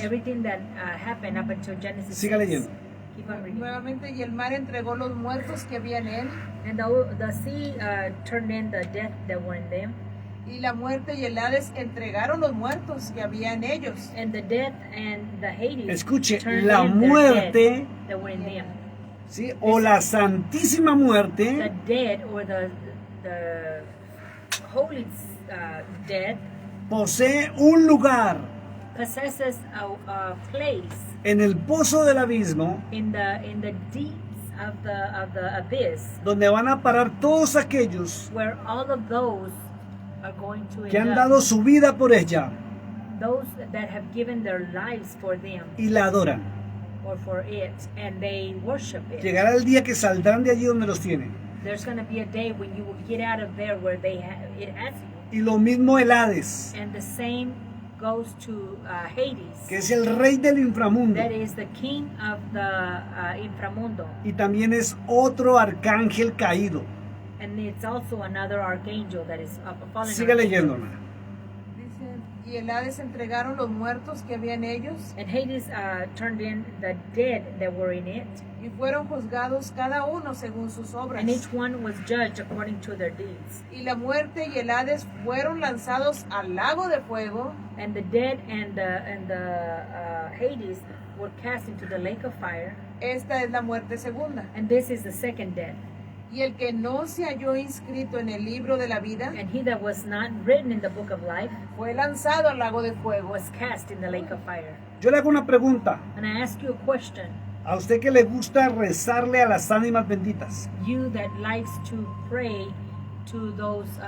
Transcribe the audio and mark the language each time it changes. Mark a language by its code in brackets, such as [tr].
[en] Everything that happened up until Genesis [es] Siga [en] 6. [es] leyendo. [en] Keep on reading. [es] Nuevamente, y el mar entregó los muertos que había en él, [en] And the sea turned in the death that were in them, [es] y la muerte y el Hades entregaron los muertos que había en ellos. [en] and the death and the Hades [es] Escuche, [en] turned [es] la [en] in their [es] muerte, [en] death that were in them. [es] ¿sí? O la Santísima [en] The [es] Muerte [en] dead or the holy dead [es] posee un lugar [en] possesses a place [es] en el pozo del abismo [en] in the deeps of the abyss [es] donde van a parar todos aquellos [en] where all of those are going to [es] que han [en] end [es] dado [en] up, [es] su vida por ella [en] those that have given their lives for them [es] y la adoran. [en] or for it, and they worship it. [es] Llegará el día que saldrán de allí donde los tienen. [en] There's going to be a day when you will get out of there where it has you. [es] Y lo mismo el Hades, [en] And the same goes to Hades. [es] que es el rey del inframundo. [en] That is the king of the inframundo. [es] Y también es otro arcángel caído. [en] And it's also another archangel that is a fallen [es] Siga [en] archangel. [es] leyendo, hermana. Dice, y el Hades entregaron los muertos que había en ellos, [en] And Hades turned in the dead that were in it. [es] y fueron juzgados cada uno según sus obras. [en] And each one was judged according to their deeds. [es] Y la muerte y el Hades fueron lanzados al lago de fuego, [en] And the dead and the Hades were cast into the lake of fire. [es] esta es la muerte segunda. [en] And this is the second death. [es] Y el que no se halló inscrito en el libro de la vida [en] And he that was not written in the book of life [es] fue lanzado al lago de fuego. [en] was cast in the lake of fire. [es] Yo le hago una pregunta. [en] And I ask you a question. [es] A usted que le gusta rezarle a las ánimas benditas. [en] You that likes to pray to those